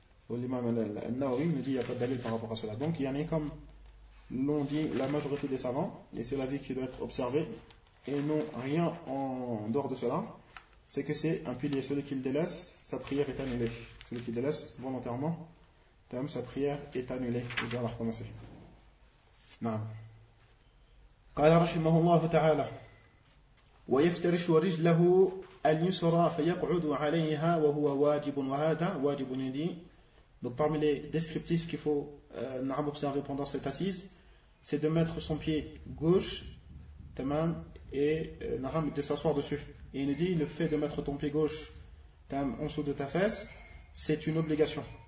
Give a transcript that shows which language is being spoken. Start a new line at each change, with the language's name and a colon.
French: L'imam al-Nawawi nous dit qu'il n'y a pas de dalil par rapport à cela. Donc, il y en a comme l'ont dit la majorité des savants, et c'est l'avis qui doit être observé, et non rien en dehors de cela, c'est que c'est un pilier. Celui qui le délaisse, sa prière est annulée. Celui qui le délaisse volontairement, sa prière est annulée. Il doit la recommencer. Non.
Arabic: قال رحمه الله تعالى ويفترش رجله اليسرى فيقعد عليها وهو واجب وهذا واجب يدي.
French: Donc parmi les descriptifs qu'il faut observer pendant cette assise, c'est de mettre son pied gauche et de s'asseoir dessus. Et il nous dit, le fait de mettre ton pied gauche en dessous de ta fesse, c'est une obligation.